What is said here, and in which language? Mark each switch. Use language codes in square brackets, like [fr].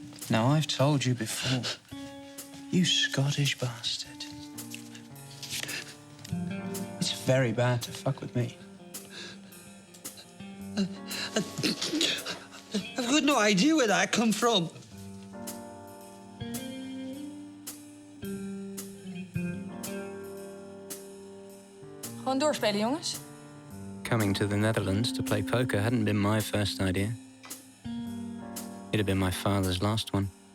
[en] Now, I've told you before, you Scottish bastard. It's very bad to fuck with me. I've got no idea where that come from. [nl] Gewoon doorspelen, jongens. [en] Coming to the Netherlands to play poker hadn't been my first idea. It had been my father's last one.